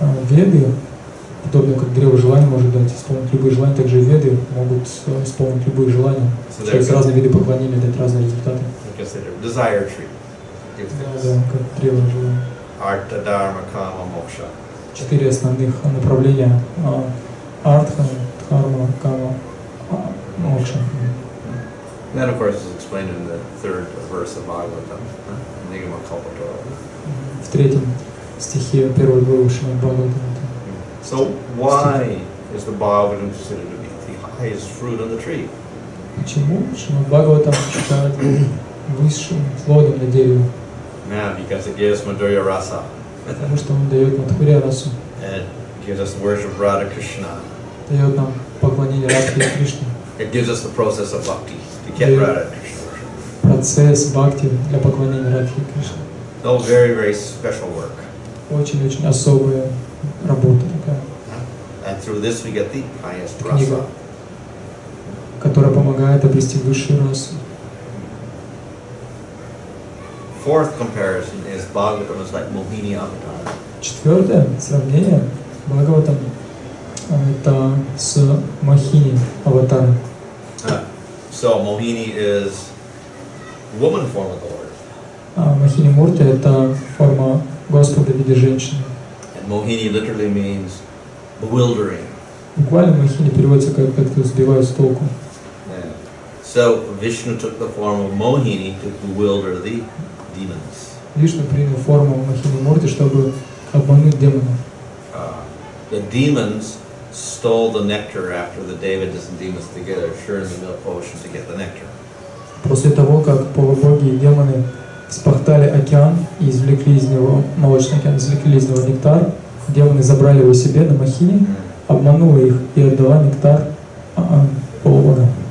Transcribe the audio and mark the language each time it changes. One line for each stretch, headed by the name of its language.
Russian: Веды, подобно как древо желаний может дать исполнить любые желания, также и Веды могут исполнить любые желания. Через разные виды поклонения дать разные результаты.
English: Desire tree.
Russian: Да, как древо желаний.
Sanskrit: Artha, Dharma, Kama, Moksha.
Russian: 4 основных направления: артха, дхарма, кама, мокша.
English: That, of course, is explained in the third verse of Bhagavatam, Nigama Kalpatora.
Russian: В 3 стихе 1 главы Шримад Бхагаватам.
English: So why is the Bhagavatam considered to be the highest fruit on the tree?
Russian: Почему Шримад Бхагаватам считают высшим плодом на дереве?
English: Now, because it gives Madhurya Rasa.
Russian: Потому что он дает Мадхурья расу.
English: It gives us the worship of Radha Krishna.
Russian: Дает нам поклонение Радхе Кришне.
English: It gives us the process of bhakti to get Radha Krishna worship.
Russian: Процесс бхакти для поклонения Радхе Кришне.
English: No, very, very special work.
Russian: Очень-очень особая работа такая.
English: And through this we get the highest
Russian: Книга,
English: rasa.
Russian: которая помогает обрести высшую расу.
English: Fourth comparison is Bhagavatam is like Mohini Avatar.
Russian: 4 сравнение Бхагаватам это с Мохини аватаром.
English: So Mohini is woman form of the Lord.
Russian: Мохини Мурти это форма Господа в виде женщины.
English: And Mohini literally means bewildering.
Russian: Буквально Мохини переводится как кто сбивает с толку.
English: Yeah. So Vishnu took the form of Mohini to bewilder the demons.
Russian: Вишну принял форму Мохини Мурти, чтобы обмануть демонов.
English: The demons stole the nectar after the Devatas and demons together, sharing the milk ocean to get the nectar.
Russian: После того, как полубоги и демоны спахтали океан и извлекли из него, молочный океан, извлекли из него нектар, демоны забрали его себе на Мохини, обманула их и отдала нектар полубогам.